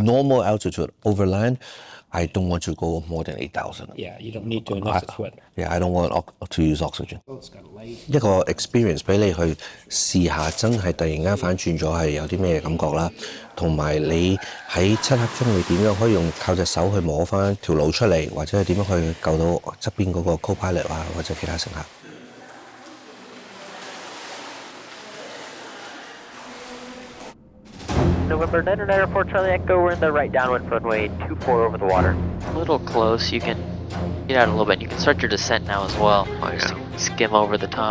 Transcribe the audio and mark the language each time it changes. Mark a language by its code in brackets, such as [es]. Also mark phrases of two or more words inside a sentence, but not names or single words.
[en] Normal altitude overland, I don't want to go more than 8,000. Yeah, you don't need to enough sweat. Yeah, I don't want to use oxygen. [yue] 一個 experience 俾你去試下，真係突然間反轉咗係有啲咩感覺啦，同埋你喺漆黑中你點樣可以用靠隻手去摸翻條路出嚟，或者係點樣去救到側邊嗰個 co-pilot 啊，或者其他乘客。 [en] November 994 Charlie Echo, we're in the right downwind runway 24 over the water. A little close, you can get out a little bit. You can start your descent now as well. Oh, yeah. Just skim over the top.